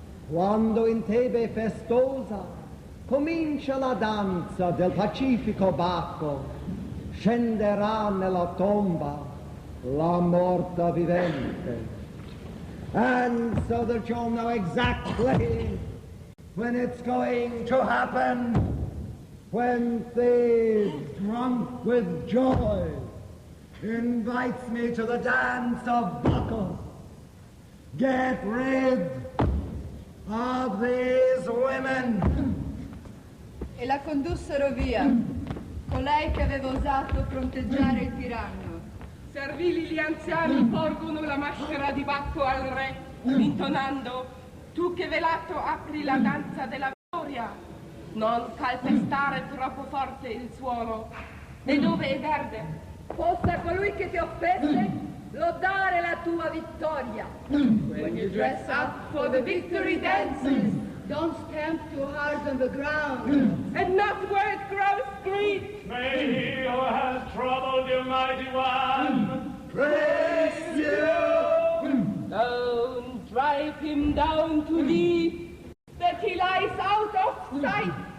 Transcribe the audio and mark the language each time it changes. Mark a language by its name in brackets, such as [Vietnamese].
[Italian] Quando in Tebe festosa comincia la danza del pacifico Bacco, scenderà nella tomba la morta vivente. [English] And so that you'll know exactly when it's going to happen, when Thebes, drunk with joy, invites me to the dance of Bacchus. Get rid of these women. [Italian] E la condussero via, colei che aveva osato fronteggiare il tiranno. Servili gli anziani porgono la maschera di Bacco al re, intonando: tu che velato apri la danza della vittoria, non calpestare troppo forte il suolo, e dove è verde. Possa colui che ti offese lodare la tua vittoria. [English] When you dress up for the victory dances, don't stamp too hard on the ground. And not where it grows green. May he who has troubled you, mighty one, Praise you. Don't drive him down too deep, that he lies out of sight.